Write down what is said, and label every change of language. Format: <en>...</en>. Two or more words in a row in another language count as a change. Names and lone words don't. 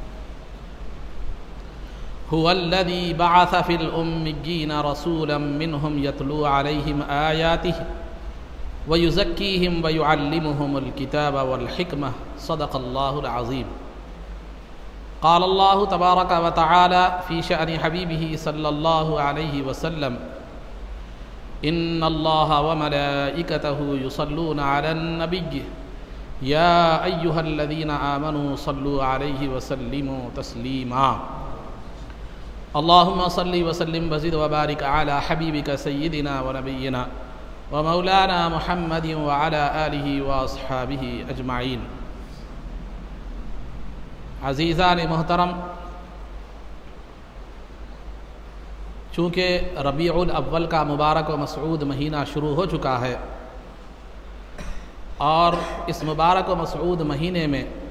<ar>هو الذي بعث في الأميين رسولا منهم يتلو عليهم آياته ويزكيهم ويعلمهم الكتاب والحكمة. صدق الله العظيم. قال الله تبارك وتعالى في شأن حبيبه صلى الله عليه وسلم. إن الله وملائكته يصلون على النبي يا أيها الذين آمنوا صلوا عليه وسلموا تسليما. اللهم صل وسلم وزد وبارك على حبيبك سيدنا ونبينا ومولانا محمد وعلى آله وأصحابه أجمعين.</ar> <ur>عزیزان محترم، چونکہ ربیع الاول کا مبارک و مسعود مہینہ شروع ہو چکا ہے اور اس مبارک و مسعود مہینے میں</ur>